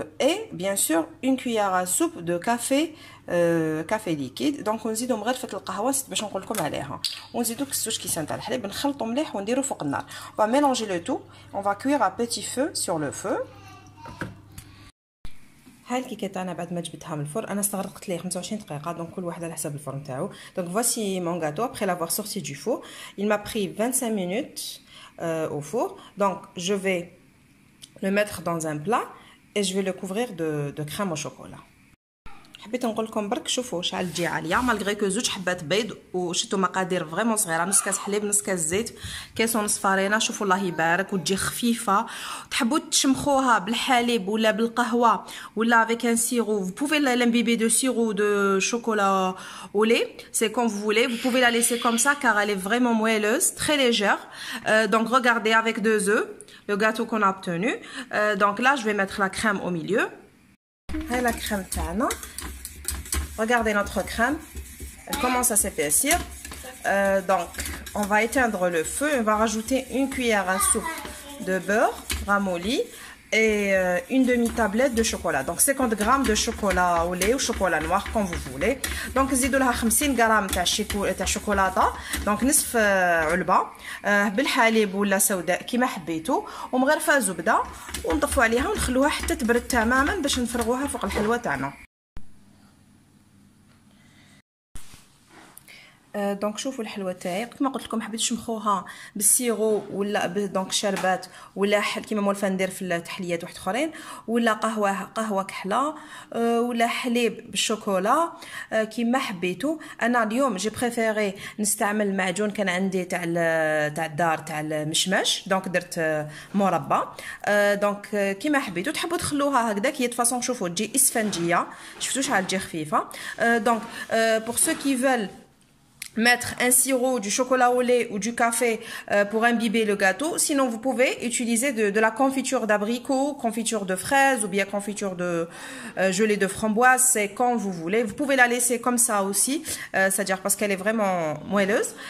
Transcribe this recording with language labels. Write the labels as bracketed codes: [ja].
[fr] Et bien sûr une cuillère à soupe de café liquide. [ar] Donc ونزيدو مغرفه القهوه باش نقول لكم عليها، ونزيدو 2 كيسان تاع الحليب، نخلطو مليح ونديرو فوق النار. [fr] On va mélanger le tout. On va cuire à petit feu sur le feu. [ar] هاي الكيكه تاعنا بعد ما جبتها من الفرن انا استغرقت ليه 25 دقيقه. دونك كل واحد على حسب الفرن تاعو. [fr] Donc voici mon gâteau après l'avoir sorti du four. Il m'a pris 25 minutes au four. Donc je vais le mettre dans un plat et je vais le couvrir de crème au chocolat. [ar] حبيت نقول لكم برك شوفوا شحال تجي عاليه مالغري كو زوج حبات بيض وشتو مقادير فريمون صغيره، نص كاس حليب، نص كاس زيت، كاس ونص فارينه. شوفوا الله يبارك وتجي خفيفه. تحبوا تشمخوها بالحليب ولا بالقهوه ولا افيك ان سيرو. [fr] Vous pouvez l'imbiber de sirop de chocolat au lait, c'est comme vous voulez. Vous pouvez la laisser comme ça car elle est vraiment moelleuse, très légère. Donc regardez avec 2 œufs le gâteau qu'on a obtenu. Donc là je vais mettre la crème au milieu. Et la crème tana. Regardez notre crème, elle commence à s'épaissir. Donc, on va éteindre le feu. On va rajouter une cuillère à soupe de beurre ramolli et une demi-tablette de chocolat. Donc, 50 grammes de chocolat au lait ou chocolat noir, comme vous voulez. [ar] Donc, نزيدوا لها 50 غرام تاع شوكولاته. Donc, نصف علبه بالحليب ولا سوداء كيما حبيتوا ومغرفه زبده ونطفوا عليها ونخلوها حتى تبرد تماما باش نفرغوها فوق الحلوه تاعنا. دونك شوفوا الحلوه تاعي كما قلت لكم حبيت تشمخوها بالسيرو ولا دونك شربات ولا كيما مولفه ندير في التحليات واحد اخرين ولا قهوه كحله ولا حليب بالشوكولا كيما حبيتوا. انا اليوم جي بريفيري نستعمل المعجون كان عندي تاع الدار تاع المشمش دونك درت مربى. دونك كيما حبيتوا تحبوا تخلوها هكذاك هي فاصون. شوفوا تجي اسفنجيه شفتوا شحال تجي خفيفه. [fr] دونك pour ceux qui veulent mettre un sirop, du chocolat au lait ou du café pour imbiber le gâteau. Sinon, vous pouvez utiliser de la confiture d'abricot, confiture de fraises ou bien confiture de gelée de framboise, c'est quand vous voulez. Vous pouvez la laisser comme ça aussi, c'est-à-dire parce qu'elle est vraiment moelleuse.